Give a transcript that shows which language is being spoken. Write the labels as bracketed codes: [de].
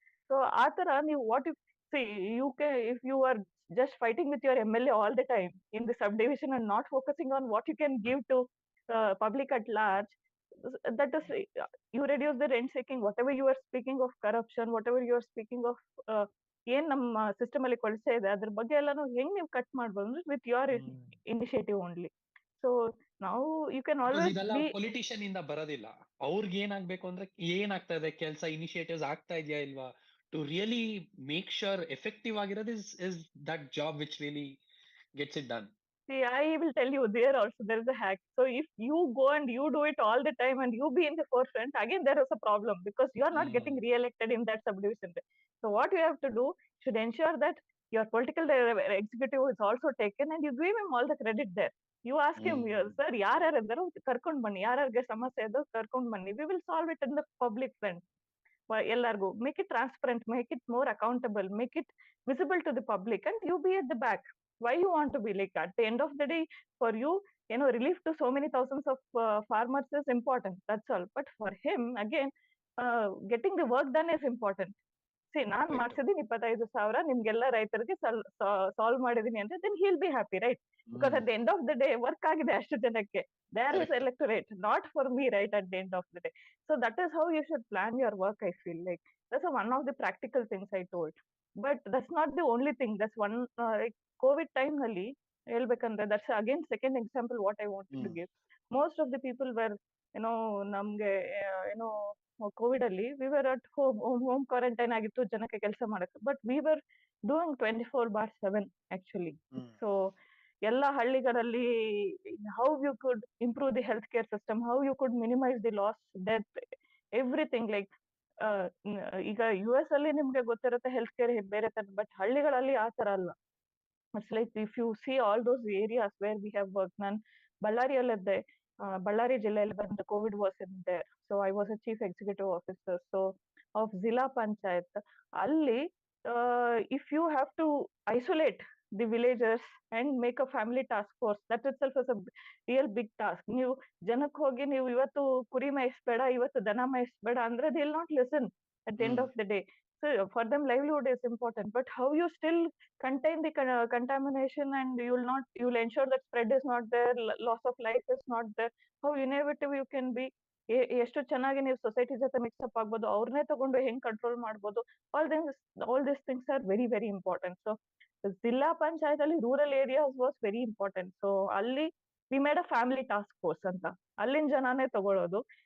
[en] So ಆ ತರ ನೀವು what if, see, you can, if you are just fighting with your MLA all the time in the subdivision and not focusing on what you can give to public at large, that is, you reduce the rent seeking, whatever you are speaking of corruption, whatever you are speaking of [kn] ಏನ್ ನಮ್ಮ system ಅಲ್ಲಿ ಕೊಳ್ಸೆ ಇದೆ ಅದ್ರ ಬಗ್ಗೆ ಎಲ್ಲಾನು ಹೆಂಗ್ ನೀವು cut ಮಾಡ್ಬೋದು ಅಂದ್ರೆ [en] With your initiative only. So ನಾವು you can always [kn] ಇದೆಲ್ಲ [en] be [kn] ಪೊಲಿಟಿಷಿಯನ್ ಇಂದ ಬರೋದಿಲ್ಲ. ಅವ್ರಿಗೆ ಏನಾಗ್ಬೇಕು ಅಂದ್ರೆ ಏನಾಗ್ತಾ ಇದೆ ಕೆಲಸ, ಇನಿಷಿಯೇಟಿವ್ಸ್ ಆಗ್ತಾ ಇದೆಯಾ ಇಲ್ವಾ, [en] to really make sure effective [kn] ಆಗಿರೋದು [en] Is that job which really gets it done. See, I will tell you, there also there is a hack. So if you go and you do it all the time and you be in the forefront, again there is a problem because you are not getting re-elected in that subdivision. So what you have to do, should ensure that your political executive is also taken and you give him all the credit there. You ask him, sir, [kn] ಯಾರ್ಯಾರು ಇದ್ದಾರೋ ಕರ್ಕೊಂಡ್ ಬನ್ನಿ, [en] ಯಾರ್ಯಾರಿಗೆ ಸಮಸ್ಯೆ ಇದ್ದೋ ಕರ್ಕೊಂಡ್ ಬನ್ನಿ, we will solve it in the public front. ಎಲ್ಲರಿಗೂ make it transparent, make it more accountable, make it visible to the public, and you be at the back. Why you want to be like, at the end of the day, for you, relief to so many thousands of farmers is important, that's all. But for him, again, getting the work done is important. [kn] See, ನಾನ್ ಮಾಡ್ಸಿದೀನಿ 25,000 ನಿಮ್ಗೆಲ್ಲ ರೈತರಿಗೆ solve ಮಾಡಿದೀನಿ ಅಂದ್ರೆ [en] then he'll be happy, right? Because at the end of the day [kn] work ಆಗಿದೆ ಅಷ್ಟು ಜನಕ್ಕೆ, [en] there is electorate, not for me, right? At the end of the day, so that is how you should plan your work. I feel like that's one of the practical things I told, but that's not the only thing. That's one, like covid time [kn] ನಲ್ಲಿ ಹೇಳ್ಬೇಕಂದ್ರೆ, [en] that's again second example what I wanted to give. Most of the people were, [kn] ನಮ್ಗೆ Covid ಅಲ್ಲಿ [en] we were at home quarantine [kn] ಆಗಿತ್ತು ಜನಕ್ಕೆ ಕೆಲಸ ಮಾಡಕ್ಕೆ, [en] But we were doing 24/7 actually. So [kn] ಎಲ್ಲ ಹಳ್ಳಿಗಳಲ್ಲಿ [en] How you could improve the health care system, how you could minimise the loss, death, everything. [kn] Like ಈಗ US ಅಲ್ಲಿ ನಿಮ್ಗೆ ಗೊತ್ತಿರುತ್ತೆ ಹೆಲ್ತ್ ಕೇರ್ ಬೇರೆ ತರ, ಬಟ್ ಹಳ್ಳಿಗಳಲ್ಲಿ ಆ ತರ ಅಲ್ಲ. [en] it's like if you see all those areas where we have work, [kn] ನಾನು ಬಳ್ಳಾರಿಯಲ್ಲಿದ್ದೆ, ಬಳ್ಳಾರಿ ಜಿಲ್ಲೆಯಲ್ಲಿ ಬಂದ [en] Covid was in there. So I was a chief executive officer so of zilla panchayat. ಅಲ್ಲಿ if you have to isolate the villagers and make a family task force, that itself is a real big task. [kn] ನೀವು ಜನಕ್ಕೆ ಹೋಗಿ ನೀವು ಇವತ್ತು ಕುರಿ ಮೇಯಿಸ್ಬೇಡ, ಇವತ್ತು ದನ ಮೇಯಿಸ್ಬೇಡ ಅಂದ್ರೆ [en] They will not listen at the end of the day. So for them livelihood is important, but how you still contain the contamination, and you will ensure that spread is not there, loss of life is not there. How innovative you can be, [kn] ಎಷ್ಟು ಚೆನ್ನಾಗಿ ನೀವು society ಜೊತೆ ಮಿಕ್ಸ್ಅಪ್ ಆಗ್ಬೋದು, ಅವ್ರನ್ನೇ ತಗೊಂಡು ಹೆಂಗ್ control ಮಾಡ್ಬೋದು, [en] all these things are very very important. So zilla panchayat ಅಲ್ಲಿ rural areas was very important. So ಅಲ್ಲಿ we made a family task force ಅಂತ, [kn] ಅಲ್ಲಿನ ಜನಾನೇ ತಗೊಳ್ಳೋದು.